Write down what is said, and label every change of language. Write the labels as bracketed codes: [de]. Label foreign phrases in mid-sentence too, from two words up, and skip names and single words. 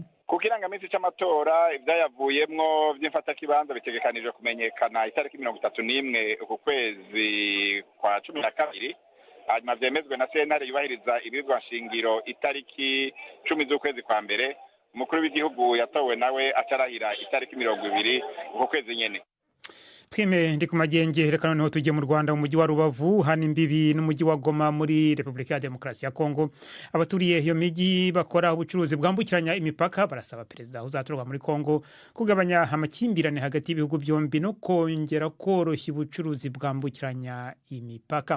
[rn] Ku kirangamisi c'amatora ivyayavuyemwo vy'imfatakibanza bitegekanijwe kumenyekana itariki 31 uku kwezi kwa 12, hanyuma vyemezwe na sentare yubahiriza ibirwa nshingiro itariki 10 z'ukwezi kwa mbere. Umukuru w'igihugu yatowe nawe acarahira itariki 20 uku kwezi nyene. Prime ndi ku magenge, [rw] reka noneho tujye mu Rwanda mu mujyi wa Rubavu, hano imbibi n'umujyi wa Goma muri Repubulika ya Demokarasi ya Kongo. Abaturiye iyo miji bakora ubucuruzi bwambukiranya imipaka barasaba perezida uzatorwa muri Kongo kugabanya amakimbirane hagati y'ibihugu byombi no kongera koroshya ubucuruzi bwambukiranya imipaka.